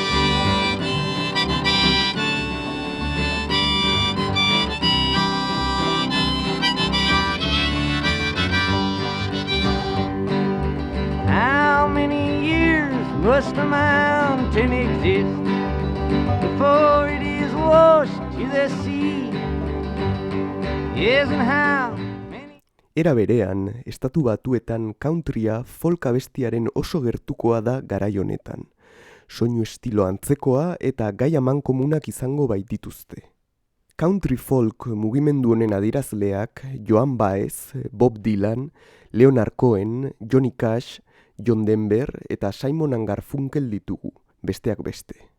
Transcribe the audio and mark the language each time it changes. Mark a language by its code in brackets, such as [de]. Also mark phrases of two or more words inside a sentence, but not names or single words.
[en] How many years must a mountain exist before it is washed to the sea? Yes, and how many... [eu] Era berean, Estatu Batuetan [en] countrya folk [eu] abestiaren oso gertukoa da garai honetan. Soinu estilo antzekoa eta gai amankomunak izango baitituzte. [en] Country folk [eu] mugimendu honen adierazleak Joan Baez, Bob Dylan, Leonard Cohen, Johnny Cash, John Denver eta Simon & Garfunkel ditugu, besteak beste.